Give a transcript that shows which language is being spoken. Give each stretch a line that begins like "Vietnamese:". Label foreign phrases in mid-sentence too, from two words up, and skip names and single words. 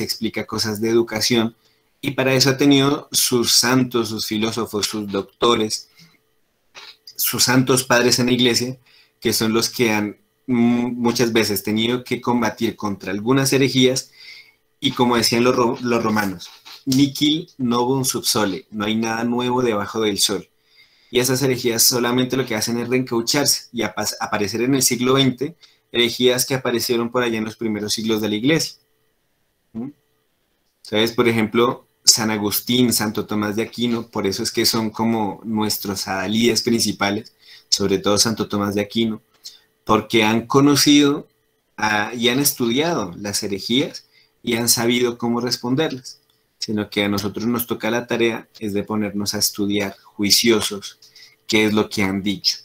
Spanish: explica cosas de educación, y para eso ha tenido sus santos, sus filósofos, sus doctores, sus santos padres en la iglesia, que son los que han muchas veces tenido que combatir contra algunas herejías, y como decían los romanos,
Latin: nihil novum sub sole,
Spanish: no hay nada nuevo debajo del sol. Y esas herejías solamente lo que hacen es reencaucharse y aparecer en el siglo XX, herejías que aparecieron por allá en los primeros siglos de la iglesia. Entonces, por ejemplo, San Agustín, Santo Tomás de Aquino, por eso es que son como nuestros adalides principales, sobre todo Santo Tomás de Aquino, porque han conocido y han estudiado las herejías y han sabido cómo responderlas, sino que a nosotros nos toca la tarea es de ponernos a estudiar juiciosos qué es lo que han dicho.